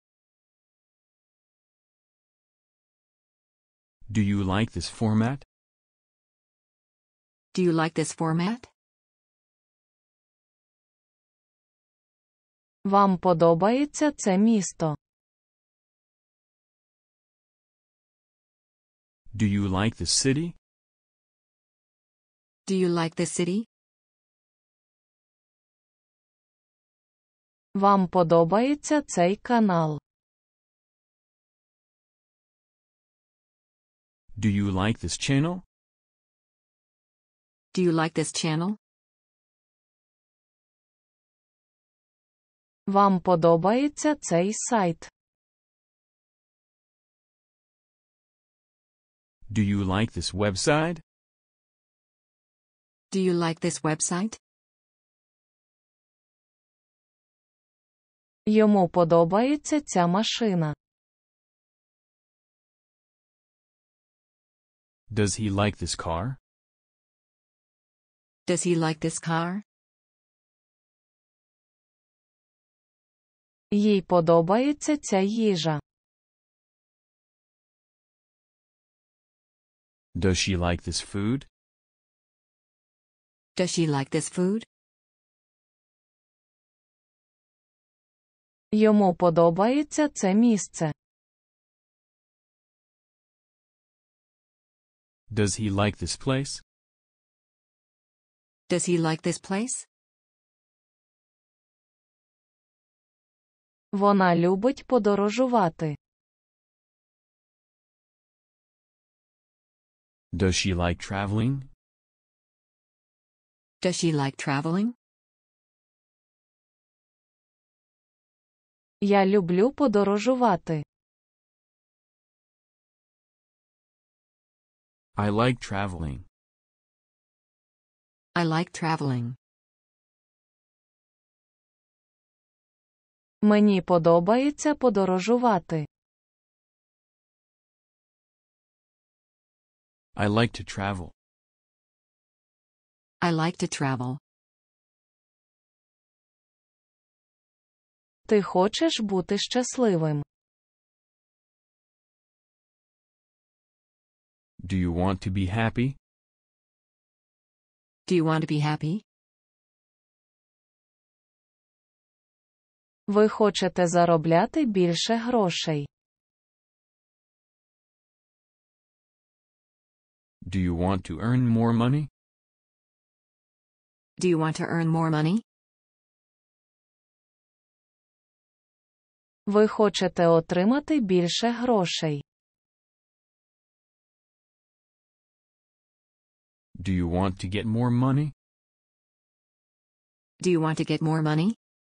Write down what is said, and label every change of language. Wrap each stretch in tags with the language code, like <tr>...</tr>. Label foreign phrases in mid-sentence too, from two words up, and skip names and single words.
<en>Do you like this format? Do you like this format?</en> <uk>Вам подобається це місто?</uk> <en>Do you like this city? Do you like this city?</en> <uk>Вам подобається цей канал?</uk> <en>Do you like this channel? Do you like this channel?</en> <uk>Вам подобається цей сайт?</uk> <en>Do you like this website? Do you like this website?</en> <uk>Йому подобається ця машина.</uk> <en>Does he like this car? Does he like this car?</en> <uk>Їй подобається ця їжа.</uk> <en>Does she like this food? Does she like this food?</en> <uk>Йому подобається це місце.</uk> <en>Does he like this place? Does he like this place?</en> <uk>Вона любить подорожувати.</uk> <en>Does she like traveling? Does she like traveling?</en> <uk>Я люблю подорожувати.</uk> <en>I like traveling. I like traveling.</en> <uk>Мені подобається подорожувати.</uk> <en>I like to travel. I like to travel.</en> <uk>Ти хочеш бути щасливим.</uk> <en>Do you want to be happy? Do you want to be happy?</en> <uk>Ви хочете заробляти більше грошей.</uk> <en>Do you want to earn more money? Do you want to earn more money?</en> <uk>Ви хочете отримати більше грошей.</uk> <en>Do you want to get more money? Do you want to get more money?</en>